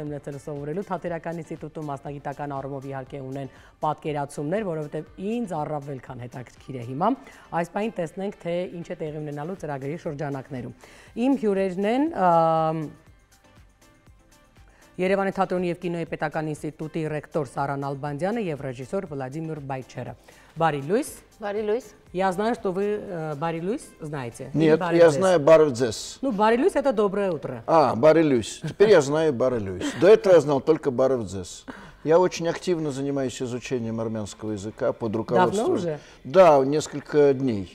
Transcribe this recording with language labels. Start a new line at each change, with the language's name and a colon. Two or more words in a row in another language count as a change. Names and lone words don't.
Armenian: են ունեցել սովորելու թատերական ինստիտուտում, մասնագիտական առումով իհարկե ունեն պատկերացումներ, որովհետև ինձ առավել քան հետաքրքիր է հիմա։ Այս պահին տեսնենք, թե ինչ է տեղի ունենալու ծրագրի շրջանակներում։ Իմ հյուրերն են Երևանի թատրոնի և կինոյի պետական ինստիտուտի ռեկտոր Սարան Ալբանդյանը և ռեժիսոր Վլադիմիր Բայչերը։ Բարի լույս. Բարի լույս.
Russian: Я знаю, что вы Барри Луис знаете. Нет, я знаю Барри Дзес. Ну, Барри Луис это доброе утро. Барри Луис. Теперь я знаю Барри Луис. До этого я знал только Барри Дзес. Я очень активно занимаюсь изучением армянского языка под руководством... Давно уже? Да, несколько дней.